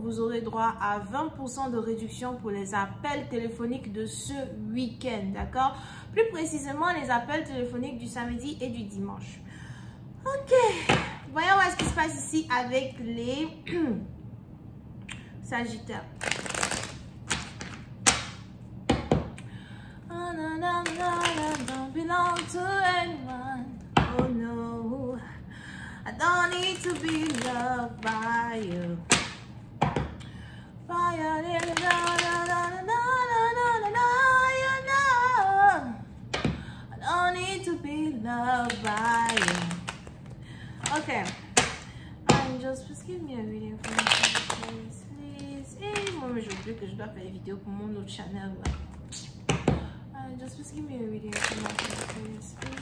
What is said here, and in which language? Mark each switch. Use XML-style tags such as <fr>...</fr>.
<fr>Vous aurez droit à 20% de réduction pour les appels téléphoniques de ce week-end. D'accord? Plus précisément, les appels téléphoniques du samedi et du dimanche. Ok. Voyons voir ce qui se passe ici avec les Sagittaires.</fr> <en>Oh, no, no, no, I don't belong to anyone. Oh no, I don't need to be loved by you. Fire, no, no, no, no, no, no, you know. I don't need to be loved by you. Okay, angels, please give me a reading for me, please.</en> <fr>Et moi, je veux que je dois faire des vidéos pour mon autre channel.</fr> <en>Angels, please give me a reading for me, please.</en>